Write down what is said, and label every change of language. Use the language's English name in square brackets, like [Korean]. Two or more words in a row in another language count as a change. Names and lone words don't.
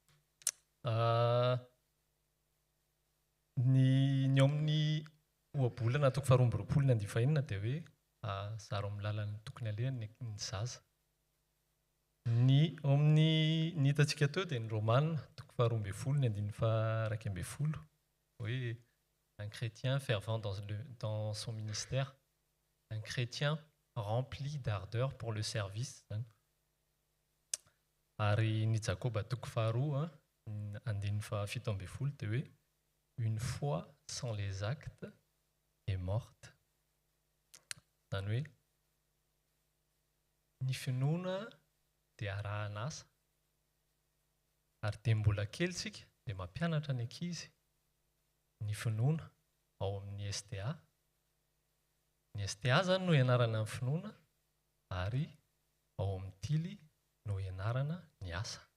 [Malagasy] Ny ao amin'ny ohabolana toko 2024 dia hoe zaro amin'ny lalany tokony alehany ny zaza. Ny ao amin'ny ny hitantsika teo dia ny Romanina toko 12:12 hoe [French] un chrétien fervent dans son ministère, un chrétien rempli d'ardeur pour le service. [Malagasy] Ary ny Jakoba toko 2:17 dia hoe [French] une foi sans les actes est morte. [Malagasy] Zany hoe ny finoana dia arahan'asa ary dia mbola kely isika dia mampianatra ny ankizy ny finoana ao amin'ny STA. Ny STA zany no ianarana ny finoana ary ao amin'ny tily no ianarana ny asa.